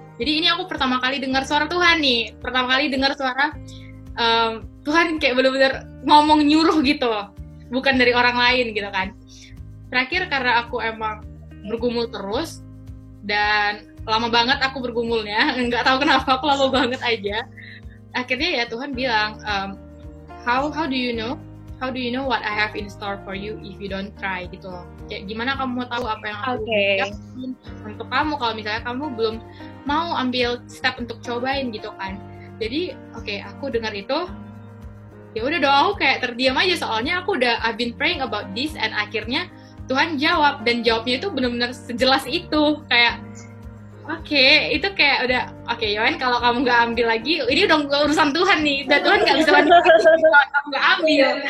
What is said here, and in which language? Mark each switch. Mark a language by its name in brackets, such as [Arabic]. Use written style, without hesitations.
[Indonesian] Jadi ini aku pertama kali dengar suara Tuhan nih, suara Tuhan kayak bener-bener ngomong nyuruh gitu loh, bukan dari orang lain gitu kan. Terakhir karena aku emang bergumul terus, dan lama banget aku bergumulnya, nggak tahu kenapa aku lama banget aja. Akhirnya ya Tuhan bilang, [English] how do you know what I have in store for you if you don't try [Indonesian] gitu loh. Kayak gimana kamu mau tahu apa yang aku siapin untuk kamu kalau misalnya kamu belum mau ambil step untuk cobain gitu kan. Jadi aku dengar itu, ya udah dong, aku kayak terdiam aja, soalnya [English] I've been praying about this, [Indonesian] and akhirnya Tuhan jawab, dan jawabnya itu benar-benar sejelas itu, kayak itu kayak udah Yohan, kalau kamu nggak ambil lagi, ini udah urusan Tuhan nih, dan Tuhan nggak bisa bantu kalau kamu nggak ambil.